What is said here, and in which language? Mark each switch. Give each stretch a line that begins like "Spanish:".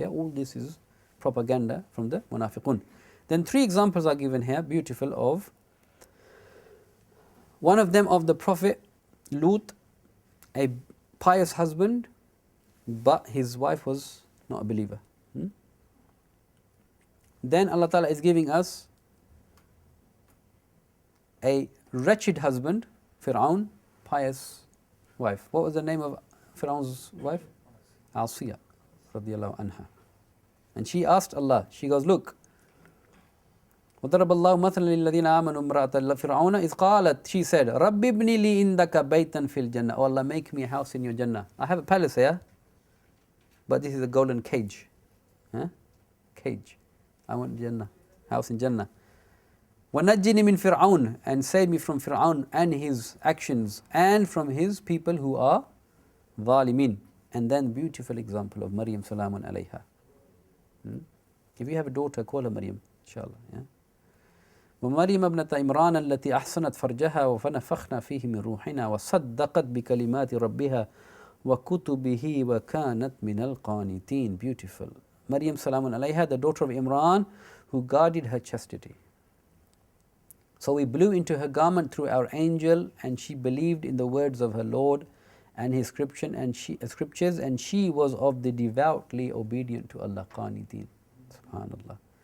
English: Yeah, all this is propaganda from the munafiqun. Then 3 examples are given here, beautiful, of one of them of the Prophet Lut, a pious husband, but his wife was not a believer. Then Allah Ta'ala is giving us a wretched husband, Fir'aun, pious wife. What was the name of Fir'aun's wife? Asiya radiallahu anha. And she asked Allah, she goes, look,
Arabic: وضرب الله مثلا للذين آمنوا امرأة فرعون إذ قالت,
English: she said,
Arabic: رب ابن لي عندك بيتا في الجنة.
English: Oh Allah, make me a house in your Jannah. I have a palace here, but this is a golden cage. Huh? Cage. I want Jannah, house in Jannah.
Arabic: وَنَجِّنِي مِن فِرْعَوْنَ,
English: and save me from Fir'aun and his actions and from his people who are ظالمين. And then beautiful example of Maryam salamun alayha. If you have a daughter, call her Maryam, inshallah. Yeah?
Arabic: ومريم ابنة عمران التي أحصنت فرجها وفنفخنا فيه من روحنا وصدقت بكلمات ربها وكتبه وكانت من القانتين.
English: Beautiful. Maryam salamun alayha, the daughter of Imran, who guarded her chastity. So we blew into her garment through our angel, and she believed in the words of her Lord and his scriptures, and she was of the devoutly obedient to Allah. Qaniteen. Subhanallah.